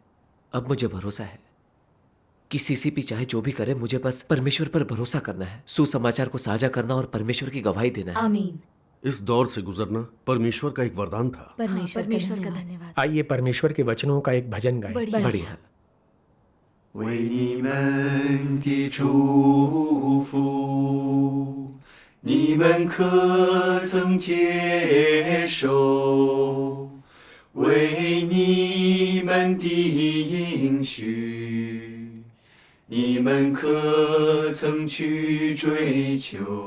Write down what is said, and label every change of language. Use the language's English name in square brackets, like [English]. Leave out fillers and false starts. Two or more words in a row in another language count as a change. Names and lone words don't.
[Hindi] अब मुझे भरोसा है कि सीसीपी चाहे जो भी करे, मुझे बस परमेश्वर पर भरोसा करना है, सुसमाचार को साझा करना और परमेश्वर की गवाही देना है। आमीन। इस दौर से गुजरना परमेश्वर का एक वरदान था। परमेश्वर का धन्यवाद। आइए परमेश्वर के वचनों का एक भजन गाएं। बढ़िया। [Chinese] 为你们的祝福，你们可曾接受？为你们的应许， 你们可曾去追求？